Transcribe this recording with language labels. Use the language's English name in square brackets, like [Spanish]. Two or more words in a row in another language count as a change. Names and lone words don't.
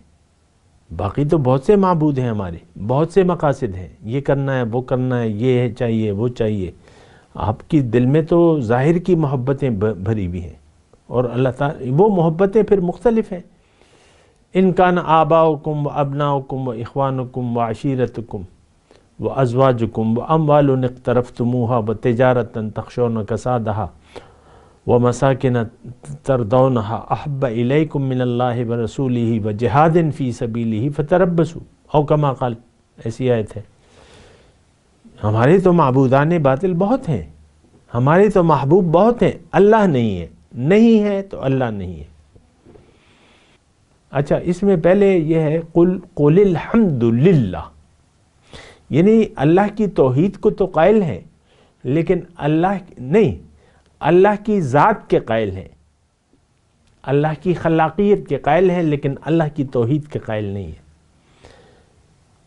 [Urdu] باقی تو بہت سے معبود ہیں ہمارے، بہت سے مقاصد ہیں، یہ کرنا ہے وہ کرنا ہے، یہ چاہیے وہ چاہیے۔ آپ کی دل میں تو ظاہر کی محبتیں بھری ہوئی ہیں، اور اللہ تعالیٰ وہ محبتیں پھر مختلف ہیں۔ [Arabic] ان کان آباؤکم و ابناؤکم و اخوانکم و عشیرتکم و ازواجکم و اموال اقترفتموها و تجارتا تخشون کسادها و مساکن ترضونها احب الیکم من اللہ و رسولہ و جہاد فی سبیلہ فتربصوا، او کما قال، [Urdu] ایسی آیت ہے۔ ہمارے تو معبودان باطل بہت ہیں، ہمارے تو محبوب بہت ہیں، اللہ نہیں ہے، نہیں ہے تو اللہ نہیں ہے۔ اچھا، اس میں پہلے یہ ہے [Arabic] قل الحمد للہ، [Urdu] یعنی اللہ کی توحید کو تو قائل ہیں، لیکن اللہ کی ذات کے قائل ہیں، اللہ کی خلاقیت کے قائل ہیں، لیکن اللہ کی توحید کے قائل نہیں ہیں۔